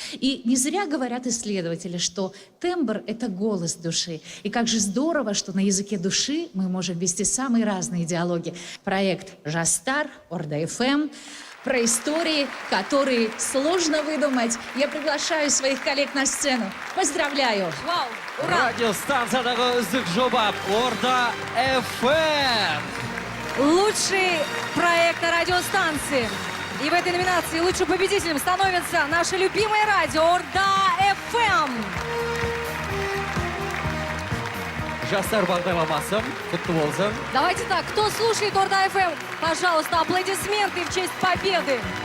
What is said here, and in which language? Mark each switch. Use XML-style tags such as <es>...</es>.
<ru>И не зря говорят исследователи, что тембр — это голос души. И как же здорово, что на языке души мы можем вести самые разные диалоги. Проект «Жастар», Орда-ФМ, про истории, которые сложно выдумать. Я приглашаю своих коллег на сцену. Поздравляю! Вау! Ура!</ru> <kk>Радиостанциядағы үздік жоба Орда ФМ.</kk> <ru>Лучший проект на радиостанции. И в этой номинации лучшим победителем становится наше любимое радио Орда ФМ.</ru> <kk>Жастар бағдарламасы, құтты болсын.</kk> <ru>Давайте так, кто слушает Орда ФМ, пожалуйста, аплодисменты в честь победы.</ru>